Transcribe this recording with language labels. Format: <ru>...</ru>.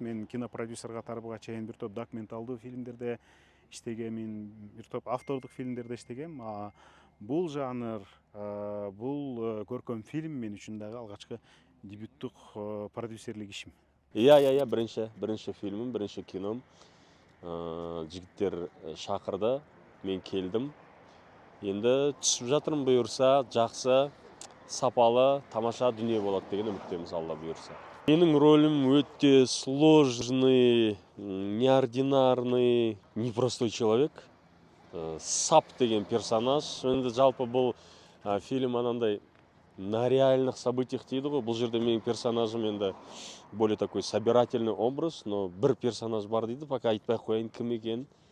<ky>Мен кинопродюсер катары буга чейин бир топ документалдуу фильмдерде иштегемин, бир топ автордук фильмдерде иштегем. Бул жанр, бул көркөм фильм мен үчүн дагы алгачкы дебюттук продюсерлик ишим. Биринчи фильмим, биринчи кином. Жигиттер шакырды, мен келдим.</ky> <kk>Енді түсіп жатырмын, бұйырса, жақсы, сапалы, тамаша дүние болады деген үміттеміз, Алла бұйырса. Менің ролім өте</kk> <ru>сложный, неординарный, непростой человек.</ru> <kk>Сап деген персонаж. Енді жалпы бұл фильм анандай</kk> <ru>на реальных событиях</ru> <kk>дейді ғой. Бұл жерде менің персонажым енді</kk> <ru>более такой собирательный образ, но</ru> <kk>бір персонаж бар дейді,</kk> <ru>пока</ru> <kk>айтпай қояйын кім екен.</kk>